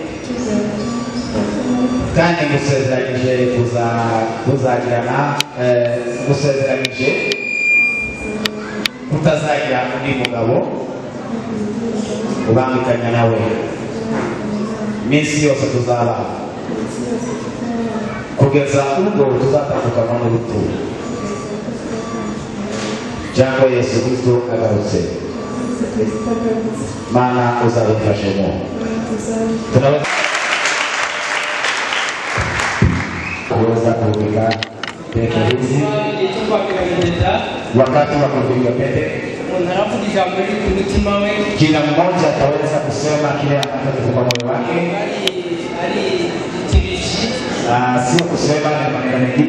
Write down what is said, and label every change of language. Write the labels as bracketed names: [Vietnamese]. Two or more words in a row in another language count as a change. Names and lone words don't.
[Kinyarwanda] kandi ngusezeranyije kuzagirana ngusezeranyije kutazagira undi mugabo ubangikanya nawe iminsi yose tuzaba kugeza ubwo tuzatandukanywa n'urupfu cyangwa Yesu Kristo agarutse. Mana uzabifashemo. [Swahili] Tunaweza kupiga pete hizi wakati wa kupiga pete, kila mmoja ataweza kusema kile ambacho kiko kwa moyo wake, sio kusema na maneno mengine.